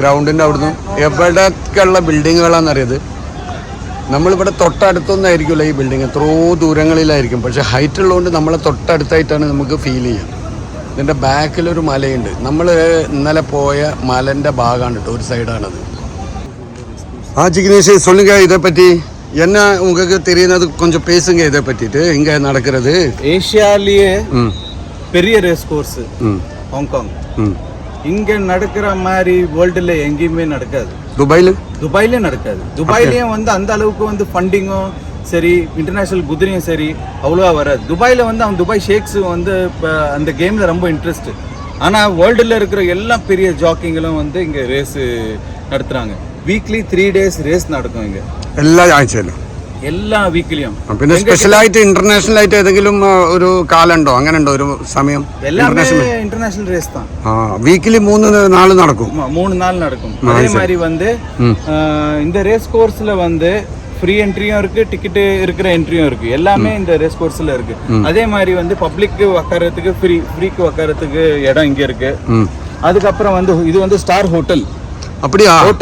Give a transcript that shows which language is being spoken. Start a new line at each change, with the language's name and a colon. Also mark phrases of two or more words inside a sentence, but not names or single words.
Malayalam: ഗ്രൗണ്ടിൻ്റെ അവിടുന്ന് എവിടെയൊക്കെയുള്ള ബിൽഡിങ്ങുകളാണെന്നറിയത്. നമ്മളിവിടെ തൊട്ടടുത്തൊന്നായിരിക്കുമല്ലോ ഈ ബിൽഡിങ്, എത്രയോ ദൂരങ്ങളിലായിരിക്കും. പക്ഷേ ഹൈറ്റ് ഉള്ളതുകൊണ്ട് നമ്മളെ തൊട്ടടുത്തായിട്ടാണ് നമുക്ക് ഫീൽ ചെയ്യുക. ഇതിൻ്റെ ബാക്കിലൊരു മലയുണ്ട്. നമ്മൾ ഇന്നലെ പോയ മലൻ്റെ ഭാഗമാണ് കേട്ടോ, ഒരു സൈഡാണത്.
Tamil: ஜிக்னேஷ் சொல்லுங்க இதை பற்றி என்ன உங்களுக்கு தெரியுது கொஞ்சம் பேசுங்க இதை பற்றிட்டு. இங்கே நடக்கிறது ஏஷியாலேயே பெரிய
English: race course
Tamil: ஹாங்காங். இங்கே நடக்கிற மாதிரி வேர்ல்டில் எங்கேயுமே நடக்காது. துபாயிலே நடக்காது. துபாயிலையும் வந்து அந்த அளவுக்கு வந்து ஃபண்டிங்கும் சரி, இன்டர்நேஷ்னல் குதிரையும் சரி அவ்வளோவா வராது. துபாயில் வந்து அவன் துபாய் ஷேக்ஸ் வந்து இப்போ அந்த கேமில் ரொம்ப இன்ட்ரெஸ்ட்டு. ஆனால் வேர்ல்டில் இருக்கிற எல்லா பெரிய ஜாக்கிங்களும் வந்து இங்கே ரேஸு நடத்துகிறாங்க.
English: weekly 3 days race
Malayalam: നടക്കും ഇങ്ങനെ എല്ലാ ആഴ്ചയിലും, എല്ലാ വീക്കിലും. പിന്നെ സ്പെഷ്യലായിട്ട് ഇന്റർനാഷണൽ ആയിട്ട് ഏതെങ്കിലും ഒരു കാലുണ്ടോ? അങ്ങനെ ഉണ്ടോ ഒരു സമയം?
English: international race
Malayalam: தான். വീക്കിലി 3 നാൾ നടക്കും. 3 നാൾ നടക്കും.
Tamil: அதே மாதிரி வந்து இந்த ரேஸ் கோர்ஸ்ல வந்து ஃப்ரீ என்ட்ரியும் இருக்கு, டிக்கெட் இருக்கிற என்ட்ரியும் இருக்கு. எல்லாமே இந்த ரேஸ் கோர்ஸ்ல இருக்கு. அதே மாதிரி வந்து பப்ளிக் உட்காரத்துக்கு ஃப்ரீக்கு உட்காரத்துக்கு இடம் இங்க இருக்கு. அதுக்கப்புறம் வந்து இது வந்து
English: star hotel.